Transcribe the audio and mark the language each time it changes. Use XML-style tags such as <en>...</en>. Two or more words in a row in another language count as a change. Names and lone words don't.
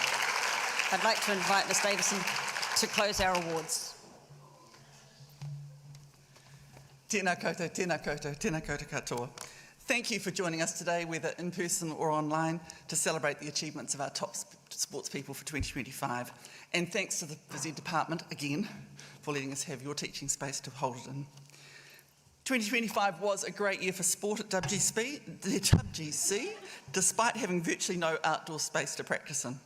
<en>I'd like to invite Ms Davison to close our awards.</en> <mi>Tēnā koutou, tēnā koutou, tēnā koutou katoa.</mi> <en>Thank you for joining us today, whether in person or online, to celebrate the achievements of our top sports people for 2025. And thanks to the Phys Department, again, for letting us have your teaching space to hold it in. 2025 was a great year for sport at WGC, despite having virtually no outdoor space to practice in.</en>